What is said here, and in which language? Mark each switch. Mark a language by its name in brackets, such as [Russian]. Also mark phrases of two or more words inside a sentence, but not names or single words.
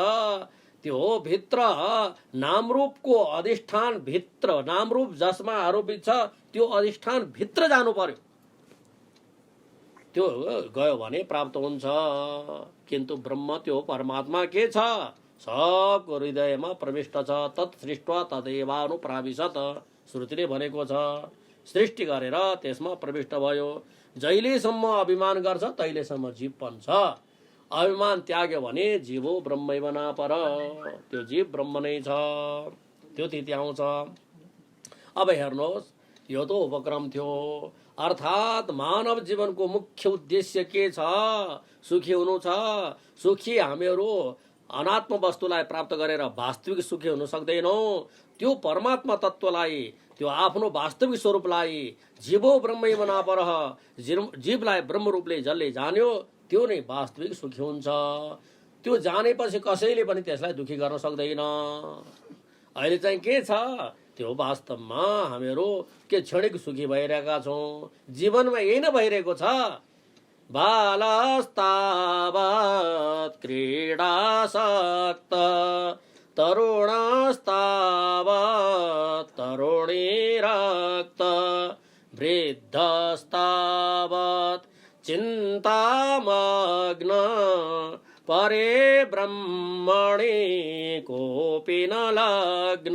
[Nepali] त्यो भित्र नामरूपको अधिष्ठान, भित्र नामरूप जसमा आरोपित छ त्यो अधिष्ठान भित्र जानु पर्यो, त्यो गयो भने प्राप्त हुन्छ। किन्तु ब्रह्म त्यो परमात्मा के छ, सबको हृदयमा प्रविष्ट छ। [Sanskrit] तत् सृष्ट्वा तदेवानुप्राविशत, [Nepali] श्रुतिले भनेको छ। सृष्टि गरेर त्यसमा प्रविष्ट भयो। जहिलेसम्म अभिमान गर्छ तहिलेसम्म जीवपन छ। अभिमान त्याग्यो भने [Sanskrit] जीवो ब्रह्मैव नापर, [Nepali] त्यो जीव ब्रह्म नै छ, त्यो तिथि आउँछ। अब हेर्नुहोस्, यो त उपक्रम थियो। अर्थात् मानव जीवनको मुख्य उद्देश्य के छ, सुखी हुनु छ। सुखी हामीहरू अनात्म वस्तुलाई प्राप्त गरेर वास्तविक सुखी हुन सक्दैनौँ। त्यो परमात्मा तत्त्वलाई, त्यो आफ्नो वास्तविक स्वरूपलाई, [Sanskrit] जीवो ब्रह्मैव नापर, [Nepali] जीवलाई ब्रह्म रूपले जसले जान्यो त्यो नै वास्तविक सुखी हुन्छ। त्यो जानेपछि कसैले पनि त्यसलाई दुखी गर्न सक्दैन। अहिले चाहिँ के छ, त्यो वास्तवमा हामीहरू के क्षणिक सुखी भइरहेका छौँ। जीवनमा यही नै भइरहेको छ। [Sanskrit] बालस्तावत् क्रीडासक्त, तरुणस्तावत् तरुणीरक्त, वृद्धस्तावत् चिन्तामग्न, परे ब्रह्मणि कोऽपि न लग्न।